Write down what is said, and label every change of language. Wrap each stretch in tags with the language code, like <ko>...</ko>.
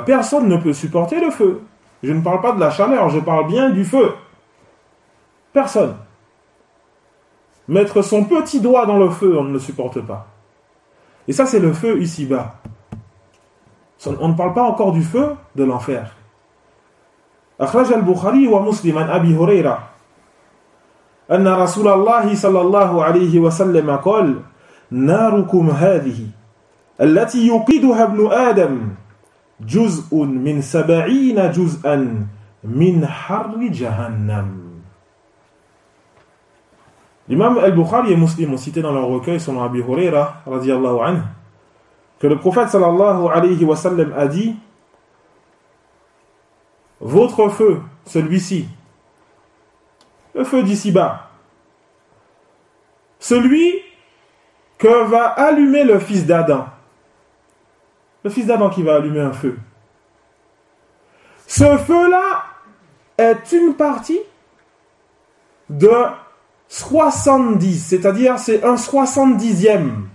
<fr>Personne ne peut supporter le feu. Je ne parle pas de la chaleur, je parle bien du feu. Personne. Mettre son petit doigt dans le feu, on ne le supporte pas. Et ça, c'est le feu ici-bas. On ne parle pas encore du feu de l'enfer.</fr> <ar>أخرج البخاري ومسلم عن أبي هريرة أن رسول الله صلى الله عليه وسلم قال: ناركم هذه التي يوقدها ابن آدم جزء من 70 جزءا من حر جهنم.</ar> <fr>الإمام البخاري ومسلم cité dans leur recueil selon Abi Huraira</fr> <ar>رضي الله عنه</ar> <fr>que le prophète</fr> <ar>صلى الله عليه وسلم</ar> <fr>a dit: votre feu, celui-ci, le feu d'ici-bas, celui que va allumer le fils d'Adam, le fils d'Adam qui va allumer un feu, ce feu-là est une partie de 70, c'est-à-dire c'est un 70e.</fr>